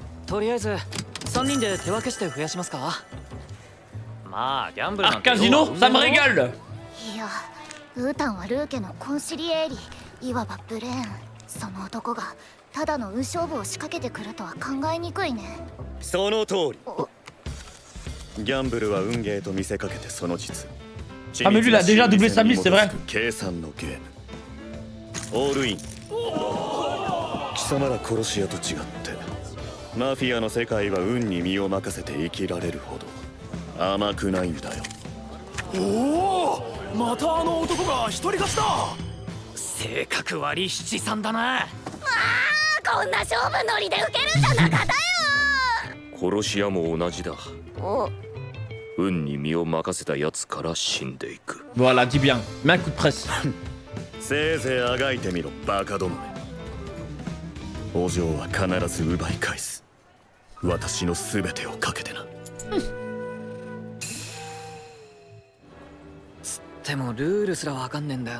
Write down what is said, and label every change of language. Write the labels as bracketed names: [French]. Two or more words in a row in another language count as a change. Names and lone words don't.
[Japanese] とりあえず3人で手分けして増やしますか。まあギャンブルなんて [French] Casino, ça me régale. [Japanese] いや、ウータンはルーケのコンシリエーリ、いわばブレーン。その男がただの運勝負を仕掛けてくるとは考えにくいね。その通り。ギャンブルは運ゲーと見せかけてその実。 [French] Ah mais lui il a déjà doublé sa mise, c'est vrai. [Japanese] 計算のゲーム。オールイン。貴様ら殺し屋と違って、マフィアの世界は運に身を任せて生きられるほど甘くないんだよ。おお、またあの男が一人勝ちだ。性格悪い七三だな。こんな勝負ノリで受けるんじゃなかったよ。殺し屋も同じだ。お、運に身を任せたやつから死んでいく。 [French] Voilà, dis bien. Mets un coup de presse. [Japanese] せいぜいあがいてみろ、バカどもめ。お嬢は必ず奪い返す。私の全てをかけてな。つってもルールすらわかんねえんだよな。